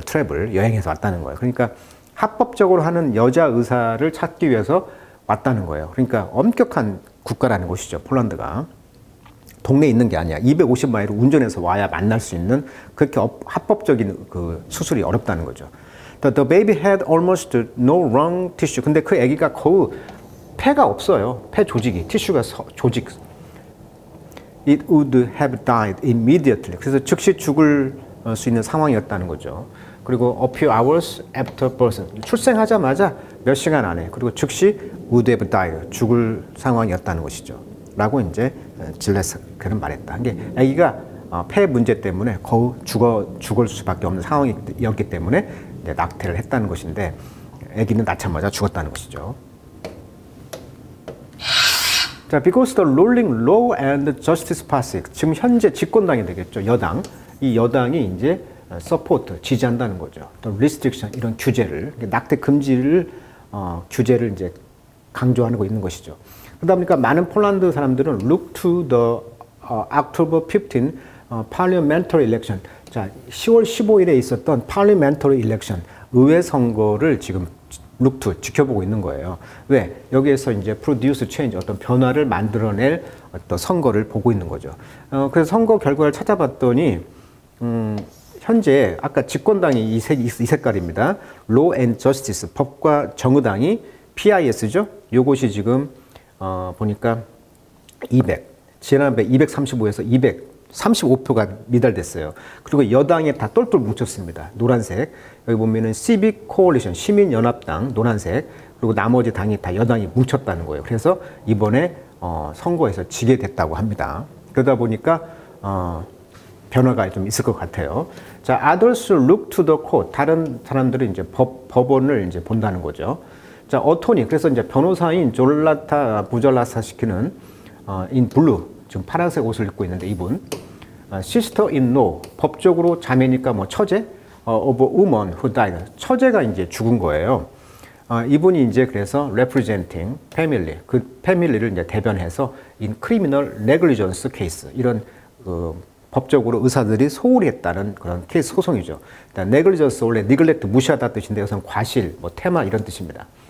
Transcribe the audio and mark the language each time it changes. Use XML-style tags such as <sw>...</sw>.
<ko>travel, 여행해서 왔다는 거예요. 그러니까 합법적으로 하는 여자 의사를 찾기 위해서 왔다는 거예요. 그러니까 엄격한 국가라는 곳이죠. 폴란드가. 동네에 있는 게 아니야. 250마일을 운전해서 와야 만날 수 있는 그렇게 합법적인 그 수술이 어렵다는 거죠.</ko> <en>The baby had almost no lung tissue.</en> <ko>근데 그 아기가 거의 폐가 없어요. 폐 조직이. 티슈가 조직.</ko> <en>It would have died immediately.</en> <ko>그래서 즉시 죽을 수 있는 상황이었다는 거죠.</ko> <en>그리고 a few hours after birth.</en> <ko>출생하자마자 몇 시간 안에, 그리고 즉시</ko> <en>would have died.</en> <ko>죽을 상황이었다는 것이죠. 라고 이제 질레스크는 말했다. 이게 아기가 폐 문제 때문에 거의 죽을 수밖에 없는 상황이었기 때문에 낙태를 했다는 것인데 아기는 낳자마자 죽었다는 것이죠.</ko> <en>자, because the ruling law and justice party,</en> <ko>지금 현재 집권당이 되겠죠. 여당. 이 여당이 이제 support, 지지한다는 거죠. 또 restriction, 이런 규제를, 낙태 금지를 규제를 이제 강조하고 있는 것이죠. 그러다 보니까 많은 폴란드 사람들은</ko> <en>look to the October 15 parliamentary election.</en> <ko>자, 10월 15일에 있었던</ko> <en>parliamentary election,</en> <ko>의회 선거를 지금</ko> <en>look to,</en> <ko>지켜보고 있는 거예요. 왜? 여기에서 이제</ko> <en>produce change,</en> <ko>어떤 변화를 만들어낼 어떤 선거를 보고 있는 거죠. 그래서 선거 결과를 찾아봤더니 현재 아까 집권당이 이 색깔입니다. Law and Justice, 법과 정의당이 PIS죠. 요것이 지금 보니까 200, 지난번에 235에서 235표가 미달됐어요. 그리고 여당이 다 똘똘 뭉쳤습니다. 노란색. 여기 보면은 Civic Coalition, 시민연합당, 노란색. 그리고 나머지 당이 다 여당이 뭉쳤다는 거예요. 그래서 이번에 선거에서 지게 됐다고 합니다. 그러다 보니까 변화가 좀 있을 것 같아요.</ko> <en>자, others look to the court.</en> <ko>다른 사람들은 이제 법원을 이제 본다는 거죠. 자, 어토니, 그래서 이제 변호사인 졸라타 부잘라사 시키는</ko> <en>in blue,</en> <ko>지금 파란색 옷을 입고 있는데 이분.</ko> <en>sister-in-law,</en> <ko>법적으로 자매니까 뭐 처제,</ko> <en>of a woman who died.</en> <ko>처제가 이제 죽은 거예요. 이분이 이제 그래서</ko> <en>representing family,</en> <ko>그 패밀리를 이제 대변해서</ko> <en>in criminal negligence case,</en> <ko>이런 법적으로 의사들이 소홀히 했다는 그런 케이스 소송이죠. negligence 원래 neglect 무시하다 뜻인데 여기서는 과실, 뭐 태마 이런 뜻입니다.</ko>